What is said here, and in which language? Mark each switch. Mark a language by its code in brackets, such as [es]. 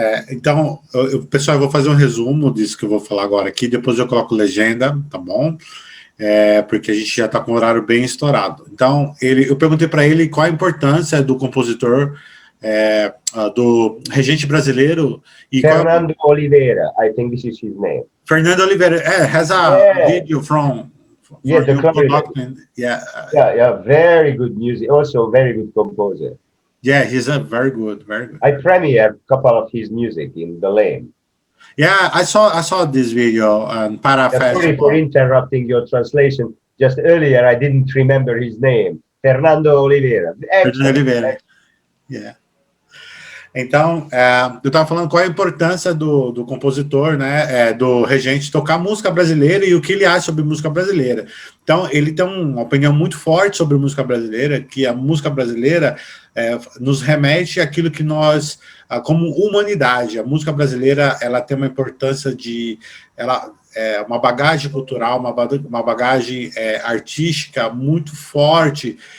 [pt] Então, pessoal, eu vou fazer um resumo disso que eu vou falar agora aqui, depois eu coloco legenda, tá bom? Porque a gente já está com o horário bem estourado. Então, eu perguntei para ele qual a importância do compositor, do regente brasileiro. E [en] Fernando Oliveira, I think this is his name. Fernando Oliveira has a video from the clarinet. Yeah, very good music, also very good composer. Yeah, he's a very good. I premiered a couple of his music in the Lane. Yeah, I saw this video on Para Festival. Sorry for interrupting your translation. Just earlier, I didn't remember his name. Fernando Oliveira. Fernando Oliveira. Yeah. [pt] Então, eu estava falando qual a importância do compositor, né, do regente tocar música brasileira e o que ele acha sobre música brasileira. Então, ele tem uma opinião muito forte sobre música brasileira, que a música brasileira nos remete àquilo que nós, como humanidade, a música brasileira, ela tem uma importância uma bagagem cultural, uma bagagem artística muito forte.